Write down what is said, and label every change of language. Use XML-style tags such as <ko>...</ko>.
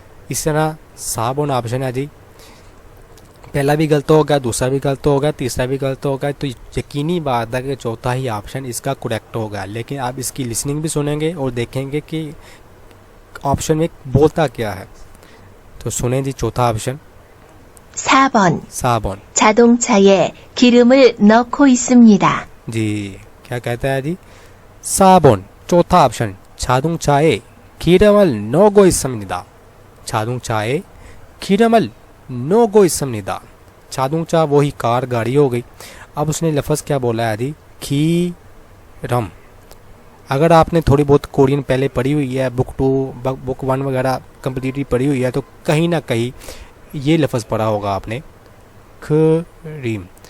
<hi>इस तरह 3번 ऑप्शन है जी। पहला भी गलत होगा, दूसरा भी गलत होगा, तीसरा भी गलत होगा। तो यकीनी बात है कि चौथा ही ऑप्शन इसका करेक्ट होगा। लेकिन आप इसकी लिसनिंग भी सुनेंगे और देखेंगे कि ऑप्शन में बोलता क्या है। तो सुने जी चौथा ऑप्शन।</hi> <ko>4번. 4번 자동차에 기름을 넣고 있습니다.</ko> <hi>जी, क्या कहता है जी? 4번 चौथा ऑप्शन,</hi> <ko>자동차에 기름을 넣고 있습니다। 자동차에 기름을 넣고 있습니다।</ko> <hi>자동차 वही कार, गाड़ी हो गई। अब उसने लफ्ज़ क्या बोला है जी? खीरम। अगर आपने थोड़ी बहुत कोरियन पहले पढ़ी हुई है, बुक 2 बुक 1 वगैरह कम्प्लीटली पढ़ी हुई है, तो कहीं ना कहीं ये लफ्ज़ पढ़ा होगा आपने, खरीम।</hi>